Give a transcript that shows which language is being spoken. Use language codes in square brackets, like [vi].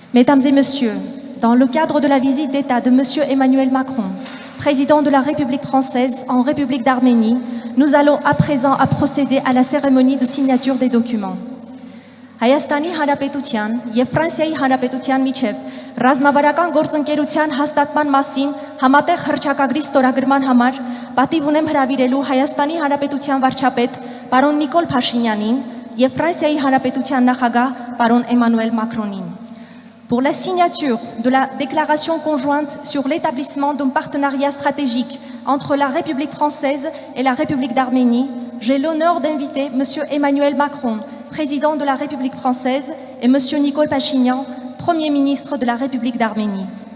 [fr] Mesdames et messieurs, dans le cadre de la visite d'État de M. Emmanuel Macron, président de la République française en République d'Arménie, nous allons à présent procéder à la cérémonie de signature des documents. [hy] Հայաստանի Հանրապետության եւ Ֆրանսիայի Հանրապետության միջև ռազմավարական գործընկերության հաստատման մասին համատեղ հռչակագրի ստորագրման համար պատիվ ունեմ հրավիրելու Հայաստանի Հանրապետության վարչապետ պարոն Նիկոլ Փաշինյանին եւ Ֆրանսիայի Հանրապետության նախագահ պարոն Էմանուել Մակրոնին. [fr] Pour la signature de la déclaration conjointe sur l'établissement d'un partenariat stratégique entre la République française et la République d'Arménie, j'ai l'honneur d'inviter M. Emmanuel Macron, président de la République française, et M. Nicole Pachinian, Premier ministre de la République d'Arménie.